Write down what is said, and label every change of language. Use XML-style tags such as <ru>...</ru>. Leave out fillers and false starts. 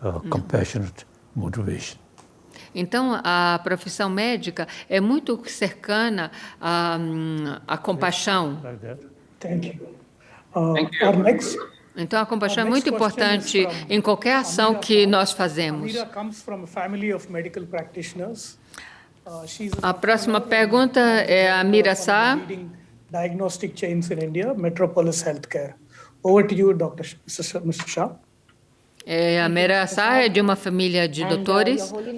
<en>compassionate motivation.</en> <pt>Então, a profissão médica é muito cercana à compaixão.</pt> <en>Thank you. Our next</en> <pt>Então, a compaixão é muito importante em qualquer ação que nós fazemos.</pt> <en>Amira comes from a family of medical practitioners.</en> <pt>A próxima pergunta é a Amira Shah.</pt> <en>Leading diagnostic chains in India, Metropolis Healthcare. Over to you, Mr. Shah.</en> <pt>A Amira Shah é de uma família de doutores.</pt>